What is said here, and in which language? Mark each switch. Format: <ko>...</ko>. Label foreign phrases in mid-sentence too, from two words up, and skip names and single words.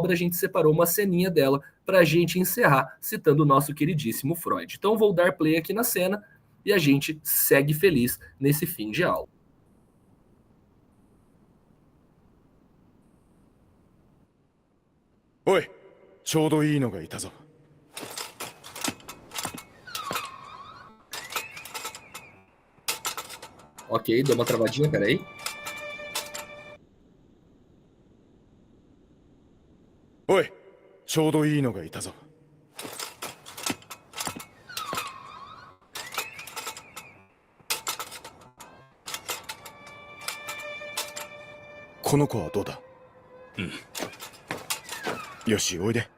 <pt>A gente separou uma ceninha dela para a gente encerrar, citando o nosso queridíssimo Freud. Então vou dar play aqui na cena e a gente segue feliz nesse fim de aula.</pt> <ja>Oi, ちょうどいいのがいたぞ。</ja> <pt>Ok, deu uma travadinha, peraí.</pt> <ja>Oi, ちょうどいいのがいたぞ。この子はどうだ？よし、おいで。</ja>